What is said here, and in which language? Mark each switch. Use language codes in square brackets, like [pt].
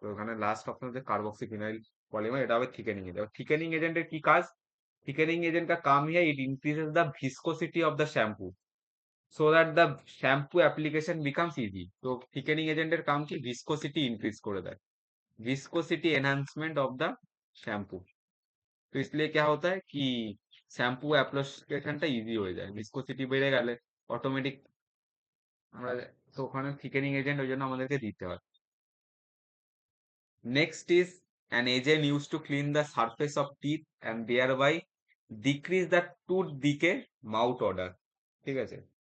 [bn] তো ওখানে last option হচ্ছে কার্বক্সি ফিনাইল পলিমার, এটা হবে থিকেনিং এজেন্ট। থিকেনিং এজেন্টের কি কাজ? [en] thickening agent [hi] का काम है [en] It increases the viscosity of the shampoo so that the shampoo application becomes easy। [bn] তো থিকেনিং এজেন্টের কাম কি? ভিসকোসিটি ইনক্রিজ করে দেয়, [en] viscosity enhancement of the shampoo। [hi] तो इसलिए क्या होता है कि [bn] শ্যাম্পু অ্যাপ্লিকেশনটা ইজি হয়ে যায়, ভিসকোসিটি বেড়ে গেলে অটোমেটিক আমরা, তো ওখানে থিকেনিং এজেন্ট ওই জন্য আমাদেরকে দিতে হয়। [en] Next is an agent used to clean the surface of teeth and thereby decrease the tooth decay mouth odor, ঠিক আছে।